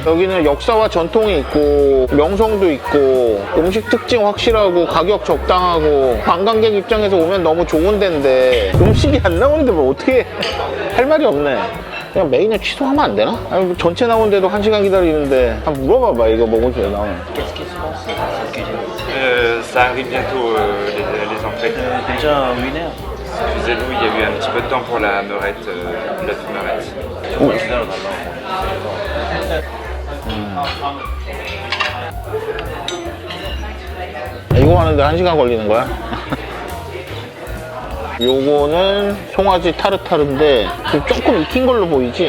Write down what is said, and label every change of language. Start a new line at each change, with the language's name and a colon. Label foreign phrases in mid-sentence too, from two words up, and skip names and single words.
Korean: 여기는 역사와 전통이 있고 명성도 있고 음식 특징 확실하고 가격 적당하고 관광객 입장에서 오면 너무 좋은 데인데 음식이 안 나오는데 어떻게 할 말이 없네. 그냥 메인을 취소하면 안 되나? 아니, 뭐 전체 나오는데도 1시간 기다리는데 한번 물어봐봐. 이거 먹을 때 나오는.
French: Qu'est-ce qui se passe cette cuisine? Ça arrive bientôt les entrées. Déjà une heure. Excusez-nous, il y a eu un petit peu de temps pour la meurette, l'œuf meurette.
Korean: 조금 기다려달라고. 이거 하는데 1시간 걸리는 거야? 요거는 송아지 타르타르인데 조금 익힌 걸로 보이지?